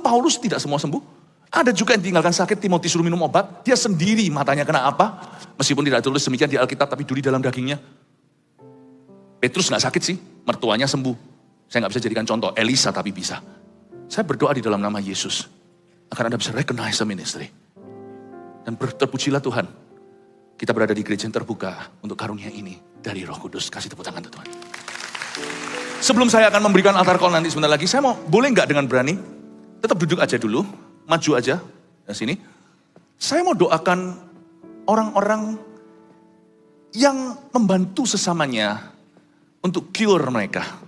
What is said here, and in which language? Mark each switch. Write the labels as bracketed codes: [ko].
[id] Paulus tidak semua sembuh. Ada juga yang tinggalkan sakit, Timotius suruh minum obat. Dia sendiri matanya kena apa? Meskipun tidak tulis demikian di Alkitab, tapi duri dalam dagingnya. Petrus gak sakit sih, mertuanya sembuh. Saya gak bisa jadikan contoh, Elisa tapi bisa. Saya berdoa di dalam nama Yesus. Agar Anda bisa [en] recognize the ministry. [id] Dan terpujilah Tuhan. Kita berada di gereja yang terbuka untuk karunia ini dari Roh Kudus. Kasih tepuk tangan Tuhan. Sebelum saya akan memberikan altar call nanti sebentar lagi, saya mau, boleh nggak dengan berani, tetap duduk aja dulu, maju aja, dari sini. Saya mau doakan orang-orang yang membantu sesamanya untuk cure mereka.